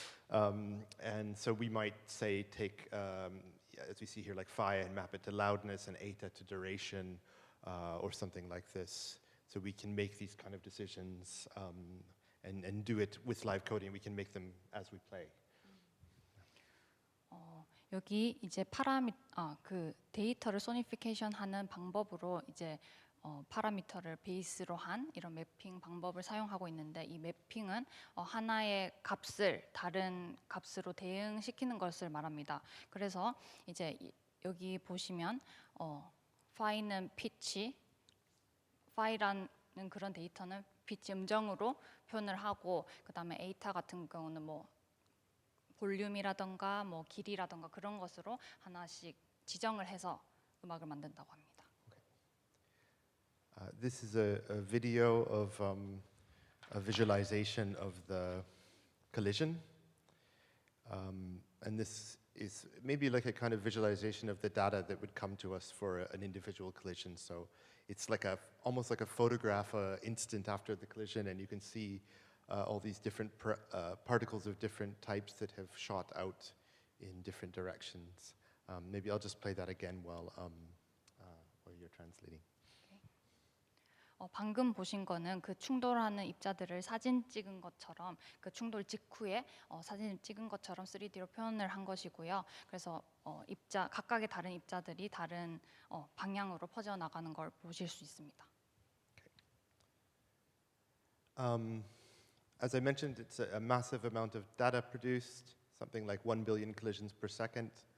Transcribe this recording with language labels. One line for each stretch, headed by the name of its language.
English: And so we might say take, as we see here, like phi and map it to loudness and eta to duration, or something like this. So we can make these kind of decisions and do it with live coding. We can make them as we play.
Korean: 여기 이제 그 데이터를 소니피케이션 하는 방법으로 이제 파라미터를 베이스로 한 이런 매핑 방법을 사용하고 있는데, 이 매핑은 하나의 값을 다른 값으로 대응시키는 것을 말합니다. 그래서 이제 여기 보시면 파이는 피치, 파이라는 그런 데이터는 피치 음정으로 표현을 하고, 그다음에 에이타 같은 경우는 뭐 볼륨이라던가 뭐 길이라던가 그런 것으로 하나씩 지정을 해서 음악을 만든다고 합니다.
English: This is a video of a visualization of the collision. And this is maybe like a kind of visualization of the data that would come to us for an individual collision. So it's like almost like a photograph instant after the collision, and you can see all these different particles of different types that have shot out in different directions. Maybe I'll just play that again while you're translating.
Korean: 방금 보신 거는 그 충돌하는 입자들을 사진 찍은 것처럼 그 충돌 직후에 사진을 찍은 것처럼 3D로 표현을 한 것이고요. 그래서 각각의 다른 입자들이 다른 방향으로 퍼져 나가는 걸 보실 수 있습니다.
English: As I mentioned, it's a massive amount of data produced, something like 1 billion collisions per second.